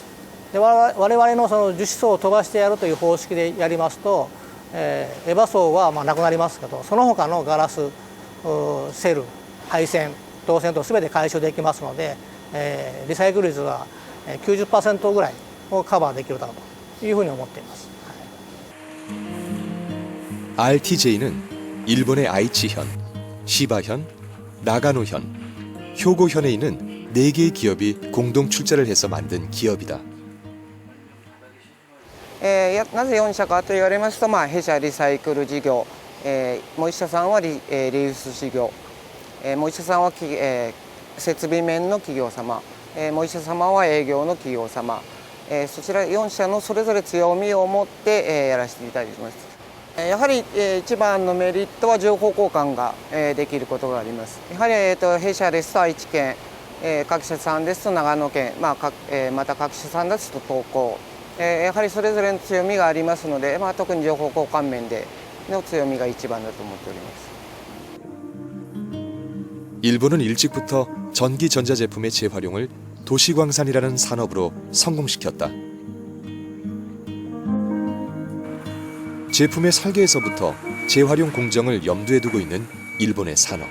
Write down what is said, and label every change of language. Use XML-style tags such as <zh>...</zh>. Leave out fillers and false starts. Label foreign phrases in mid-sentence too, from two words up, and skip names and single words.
<ja>で、我々のその樹脂層を飛ばしてやるという方式でやりますと、エバ層はなくなりますけど、その他のガラス、セル、配線、導線と全て回収できますので、リサイクル率は 90% ぐらいをカバーできるだろうというふうに思っています。</ja> <ko>RTJ는 일본의 아이치현, 시바현, 나가노현, 효고현에 있는 4개의 기업이 공동 출자를 해서 만든 기업이다.</ko> <ja>なぜ4社かと言われますと、弊社リサイクル事業、もう1社さんはリユース事業、もう1社さんは設備面の企業様、もう1社様は営業の企業様、そちら4社のそれぞれ強みを持ってやらせていただいています。やはり一番のメリットは情報交換ができることがあります。やはり弊社ですと愛知県、各社さんですと長野県、また各社さんですと東京、やはりそれぞれの強みがありますので、特に情報交換面での強みが一番だと思っております。</ja> <ko>일본은 일찍부터 전기 전자제품의 재활용을 도시광산이라는 산업으로 성공시켰다. 제품의 설계에서부터 재활용 공정을 염두에 두고 있는 일본의 산업.</ko>